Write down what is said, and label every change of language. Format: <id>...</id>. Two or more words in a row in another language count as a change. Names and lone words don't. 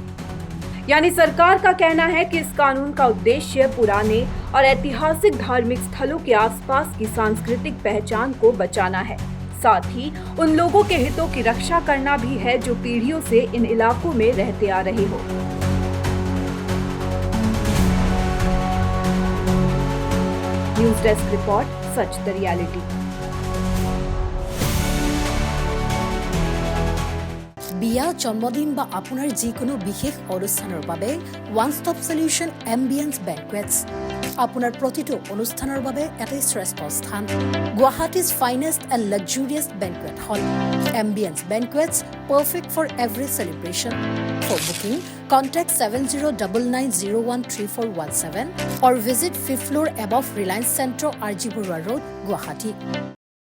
<hi>यानी सरकार का कहना है कि इस कानून का उद्देश्य पुराने और ऐतिहासिक धार्मिक स्थलों के आसपास की सांस्कृतिक पहचान को बचाना है, साथ ही उन लोगों के हितों की रक्षा करना भी है जो पीढ़ियों से इन इलाकों में रहते आ रहे हो। न्यूज डेस्क रिपोर्ट, सच द रियलिटी।</hi> <as>বিয়া, জন্মদিন বা আপোনাৰ যিকোনো বিশেষ অনুষ্ঠানৰ বাবে</as> <en>one stop solution</en> <as>এম্বিয়েন্স বেংকুৱেটছ। আপোনাৰ প্ৰতিটো অনুষ্ঠানৰ বাবে এটাই শ্ৰেষ্ঠ স্থান</as> <en>Guwahati's finest and luxurious banquet hall Ambiance Banquets perfect for every celebration for booking contact 7099013417 or visit 5th floor above Reliance Centro, RG Burwa Road, Guwahati.</en>